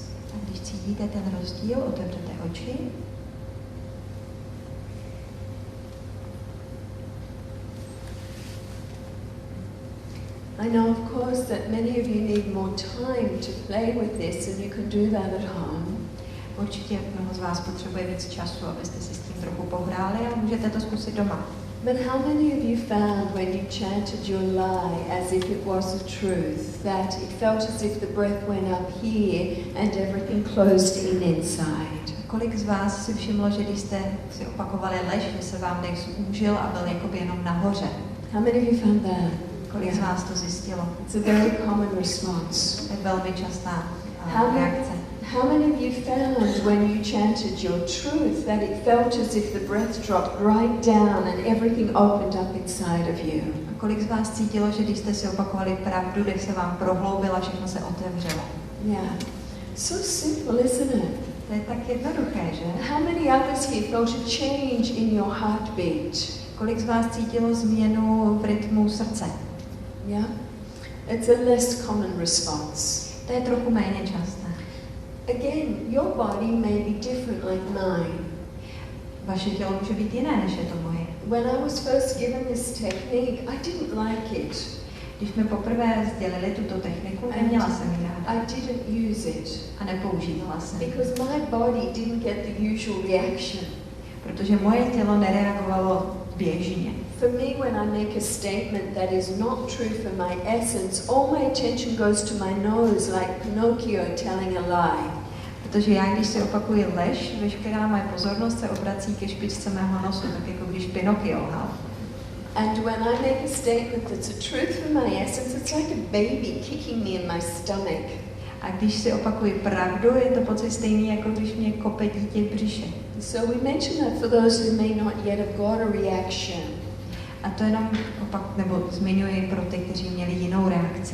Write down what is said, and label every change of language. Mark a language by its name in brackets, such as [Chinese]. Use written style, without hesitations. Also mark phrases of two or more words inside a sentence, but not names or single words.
[Czech] A když cítíte ten rozdíl, otevřete oči. [English] I know, of course, that many of you need more time to play with this, and you can do that at home. [Czech] určitě mnoho z vás potřebuje víc času, abyste si s tím trochu pohráli, ale můžete to zkusit doma. [English] But how many of you found when you chanted your lie as if it was the truth, that it felt as if the breath went up here and everything closed in inside? [Czech] Kolik z vás si všimlo, že když jste si opakovali lež, že se vám dech zúžil a byl jakoby jenom nahoře? [English] How many of you found that? [Czech] Kolik z vás to zjistilo? [English] It's a very common response. [Czech] To je velmi častá reakce. [English] How many of you found when you chanted your truth that it felt as if the breath dropped right down and everything opened up inside of you? [Czech] A kolik z vás cítilo, že když jste si opakovali pravdu, dech se vám prohloubil a všechno se otevřelo? [English] Yeah. So simple, isn't it? [Czech] To je tak jednoduché, že? [English] How many others here felt a change in your heartbeat? [Czech] Kolik z vás cítilo změnu v rytmu srdce? [English] Yeah. It's a less common response. [Czech] To je trochu méně časté. [English] Again, your body may be different like mine. [Czech] Vaše tělo může být jiné, než je to moje. [English] When I was first given this technique, I didn't like it. [Czech] Když mi poprvé sdělili tuto techniku, neměla jsem ji ráda. [English] I didn't use it. [Czech] A nepoužívala jsem. [English] Because my body didn't get the usual reaction. [Czech] Protože moje tělo nereagovalo běžně. [English] For me, when I make a statement that is not true for my essence, all my attention goes to my nose like Pinocchio telling a lie. [Czech] Protože já, když si opakuji lež, veškerá moje pozornost se obrací ke špičce mého nosu, tak jako když Pinocchio lhal. [English] And when I make a statement that's a truth for my essence, it's like a baby kicking me in my stomach. [Czech] A když si opakuji pravdu, je to pocit stejný, jako když mě kope dítě v břiše. [English] So we mention that for those who may not yet have got a reaction. [Czech] A to jenom zmiňuji pro ty, kteří měli jinou reakci.